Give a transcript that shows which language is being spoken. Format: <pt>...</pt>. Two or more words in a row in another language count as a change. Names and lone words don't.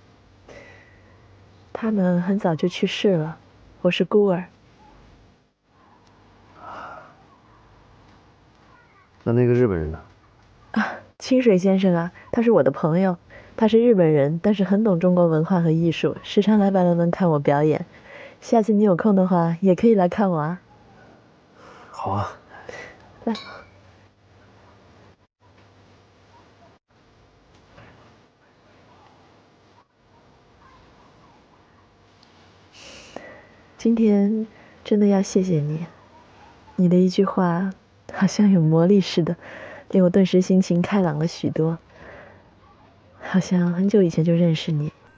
<zh>他們很早就去世了，我是孤兒。那個日本人呢？清水先生啊，他是我的朋友，他是日本人，但是很懂中國文化和藝術，時常來百樂門看我表演。下次你有空的話，也可以來看我啊。好啊，來。今天真的要謝謝你，你的一句話好像有魔力似的，令我頓時心情開朗了許多，好像很久以前就認識你。</zh>